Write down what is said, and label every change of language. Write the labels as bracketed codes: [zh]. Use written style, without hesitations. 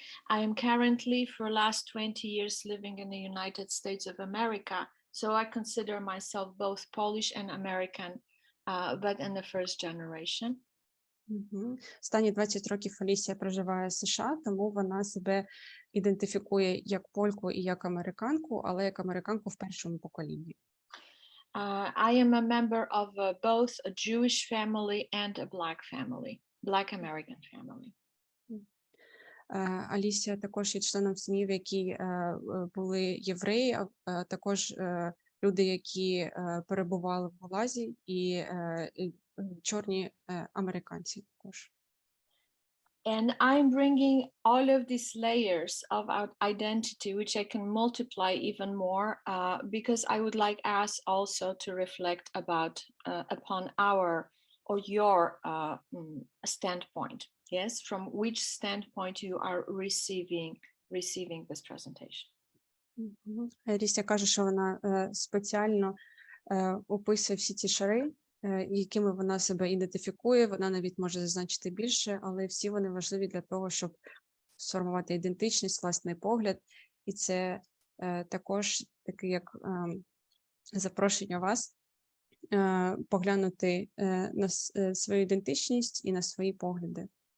[en] I am currently for last 20 years living in the United States of America, so I consider myself both Polish and American, but in the first generation. [uk] Останні 20 років Алісія проживає в США, тому вона себе ідентифікує як польку і як американку, але як американку в першому поколінні. [en] I am a member of both a Jewish family and a Black family, Black American family. [uk] Алісія також є членом сім'ї, в якій були євреї, а також люди, які перебували в Галазі, і чорні американці також. [en] And I'm bringing all of these layers of our identity, which I can multiply even more, because I would like us also to reflect upon our or your standpoint. Yes, from which standpoint you are receiving this presentation. [uk] Алісія каже, що вона спеціально описує всі ці шари, якими вона себе ідентифікує, вона навіть може зазначити більше, але всі вони важливі для того, щоб сформувати ідентичність, власний погляд. І це також таке як запрошення вас поглянути на свою ідентичність і на свої погляди.